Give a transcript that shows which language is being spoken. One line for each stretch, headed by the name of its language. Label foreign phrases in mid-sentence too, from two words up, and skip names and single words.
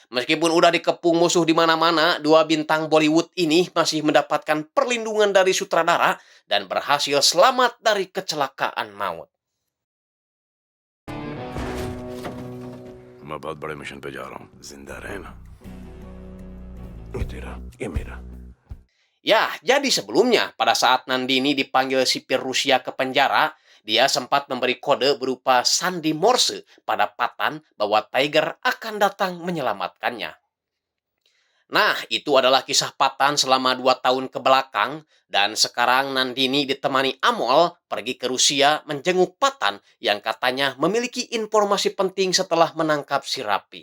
Indonesian: Meskipun udah dikepung musuh di mana-mana, dua bintang Bollywood ini masih mendapatkan perlindungan dari sutradara dan berhasil selamat dari kecelakaan maut.
Hindi: मैं बहुत बड़े मिशन पे जा रहा हूँ जिंदा रहना ये तेरा ये मेरा
Indonesian: Ya, jadi sebelumnya pada saat Nandini dipanggil sipir Rusia ke penjara, dia sempat memberi kode berupa sandi Morse pada Patan bahwa Tiger akan datang menyelamatkannya. Nah, itu adalah kisah Patan selama 2 tahun ke belakang, dan sekarang Nandini ditemani Amol pergi ke Rusia menjenguk Patan yang katanya memiliki informasi penting setelah menangkap si Rapi.